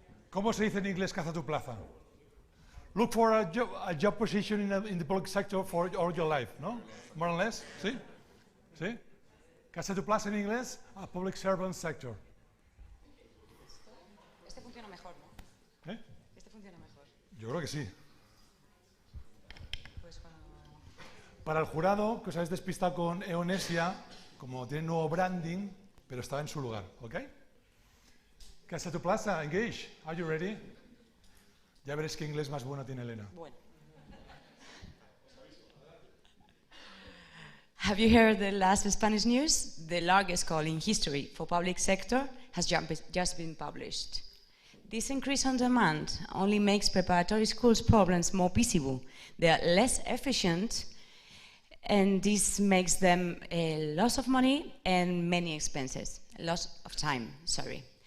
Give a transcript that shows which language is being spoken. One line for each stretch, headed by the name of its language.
Spanish: ¿Cómo se dice en inglés casa tu plaza?
English: Look for a job position in the public sector for all your life, no? More or less,
Spanish: ¿sí? ¿Sí? Casa tu plaza en inglés,
English: a public servant sector.
Spanish: Este funciona mejor, ¿no? ¿Eh? Este funciona mejor. Yo creo que sí. Pues para el jurado, que os habéis despistado con Eonesia, como tiene nuevo branding, pero estaba en su lugar, ¿ok? Casa tu plaza,
English: engage. Are you ready?
Spanish: Ya veréis qué inglés más bueno tiene Elena. Bueno.
English: Have you heard the last Spanish news? The largest call in history for public sector has just been published. This increase on demand only makes preparatory schools' problems more visible. They are less efficient, and this makes them a loss of money and many expenses, loss of time, sorry.